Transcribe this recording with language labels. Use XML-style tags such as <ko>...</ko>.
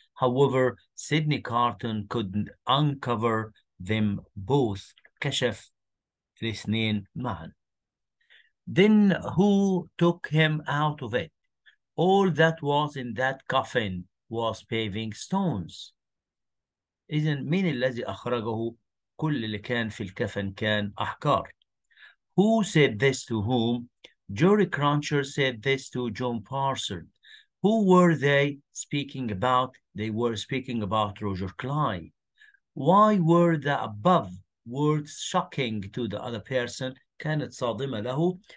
<en>However, Sidney Carton could uncover them both.</en> <ar>كشف الاثنين معا.</ar> <en>Then who took him out of it? All that was in that coffin was paving stones.</en> <ar>إذن مين الذي أخرجه؟ كل اللي كان في الكفن كان أحجار.</ar> <en>Who said this to whom? Jerry Cruncher said this to John Parson. Who were they speaking about? They were speaking about Roger Cly. Why were the above words shocking to the other person?</en> <ar>كانت صادمة له.</ar>